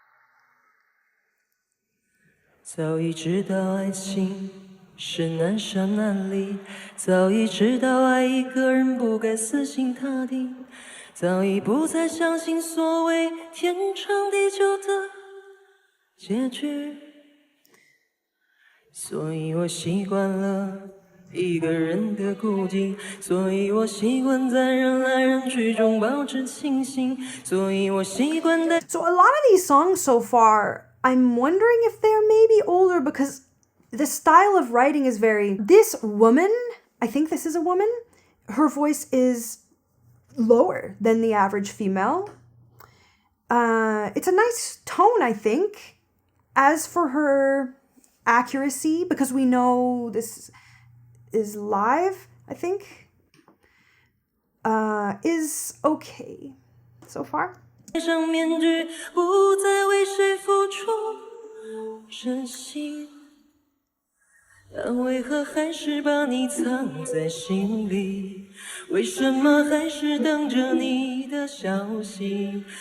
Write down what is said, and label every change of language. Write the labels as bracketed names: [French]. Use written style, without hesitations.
[Chinese] "早已知道爱情是难舍难离，早已知道爱一个人不该死心塌地，早已不再相信所谓天长地久的结局，所以我习惯了一个人的孤寂，所以我习惯在人来人去中保持清醒，所以我习惯在。" [English] So a lot of these songs so far, I'm wondering if they're maybe older because the style of writing is very... This woman, I think this is a woman, her voice is lower than the average female. It's a nice tone, I think. As for her accuracy, because we know this is live, I think. is okay so far. [Chinese] 戴上面具，不再为谁付出真心，但为何还是把你藏在心里？为什么还是等着你的消息？